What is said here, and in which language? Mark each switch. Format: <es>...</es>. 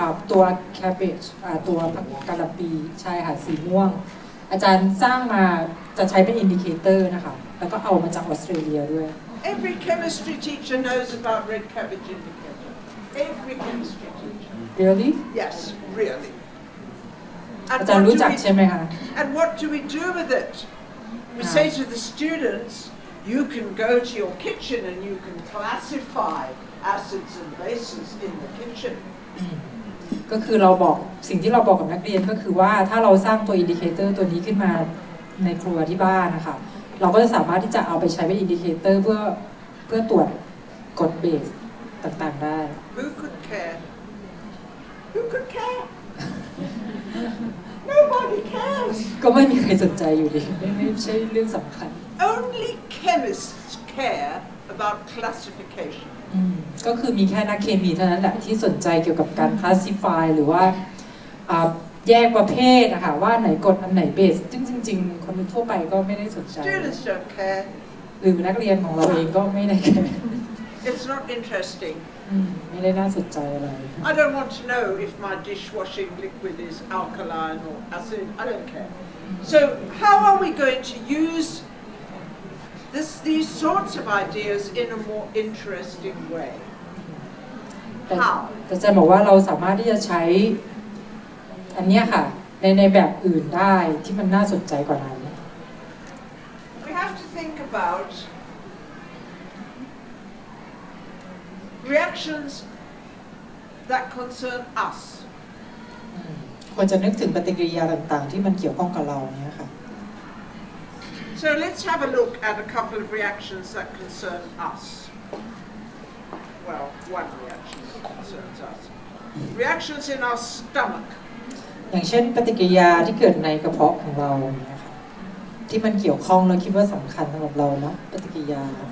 <th>ตัว cabbage ตัวผักกะหล่ำปีใช่ค่ะสีม่วงอาจารย์สร้างมาจะใช้เป็นอินดิเคเตอร์นะคะแล้วก็เอามาจากออสเตรเลียด้วย</th> <en>Every chemistry teacher knows about red cabbage indicator. Every chemistry teacher. really Yes, really.</en> <th>อาจารย์รู้จักใช่ไหมคะ</th> <en>And what do we do with it? We say to the students, you can go to your kitchen and you can classify acids and bases in the kitchen.</en> <th>ก็คือเราบอกสิ่งที่เราบอกกับนักเรียนก็คือว่าถ้าเราสร้างตัวอินดิเคเตอร์ตัวนี้ขึ้นมาในครัวที่บ้านนะคะเราก็จะสามารถที่จะเอาไปใช้เป็นอินดิเคเตอร์เพื่อตรวจกรดเบส ต่างๆได้</th> <en>Who could care? Who could care? Nobody cares.</en> <th>ก็ไม่มีใครสนใจอยู่ดีไม่ใช่เรื่องสำคัญ</th> <en>Only chemists care about classification.</en> <th>ก็คือมีแค่นักเคมีเท่านั้นแหละที่สนใจเกี่ยวกับการ classify หรือว่าแยกประเภทนะคะว่าไหนกรดอันไหนเบสซึ่งจริงๆคนทั่วไปก็ไม่ได้สนใจ</th> <en>Students don't care.</en> <th>หรือนักเรียนของเราเองก็ไม่ได้แคร์</th> <en>It's not interesting.</en> <th>ไม่ได้น่าสนใจอะไร</th> <en>I don't want to know if my dishwashing liquid is alkaline or acid. I don't care. So how are we going to use these sorts of ideas in a more interesting way?</en> <th>แต่จะบอกว่าเราสามารถที่จะใช้อันนี้ค่ะในแบบอื่นได้ที่มันน่าสนใจกว่านั้น</th> <en>We have to think about reactions that concern us.</en> <th>ควรจะนึกถึงปฏิกิริยาต่างๆที่มันเกี่ยวข้องกับเราเนี่ยค่ะ</th> <en>So let's have a look at a couple of reactions that concern us. Well, one reaction that concerns us. Reactions in our stomach.</en> <th>อย่างเช่นปฏิกิริยาที่เกิดในกระเพาะของเราเนี่ยค่ะที่มันเกี่ยวข้องแล้วคิดว่าสำคัญสำหรับเราเนาะปฏิกิริยา</th>